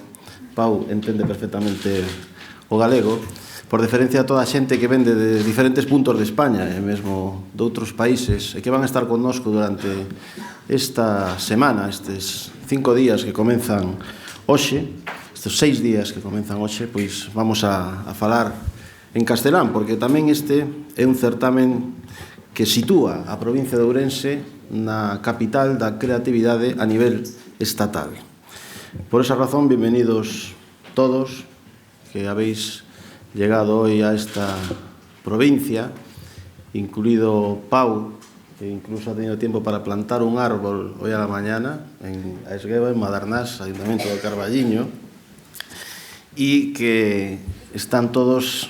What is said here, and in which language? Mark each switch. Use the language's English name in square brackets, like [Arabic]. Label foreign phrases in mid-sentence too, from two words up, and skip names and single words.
[Galician] Pau entende perfectamente o galego, por deferencia a toda a xente que vende de diferentes puntos de España e mesmo de outros países e que van a estar connosco durante esta semana, estes 5 días que comenzan hoxe, estes 6 días que comenzan hoxe, pois vamos a falar en castelán, porque tamén este é un certamen que sitúa a provincia de Ourense na capital da creatividade a nivel estatal. [Spanish] Por esa razón, bienvenidos todos que habéis llegado hoy a esta provincia, incluido Pau, que incluso ha tenido tiempo para plantar un árbol hoy a la mañana en Esgueva, en Madernás, Ayuntamiento de Carballiño, y que están todos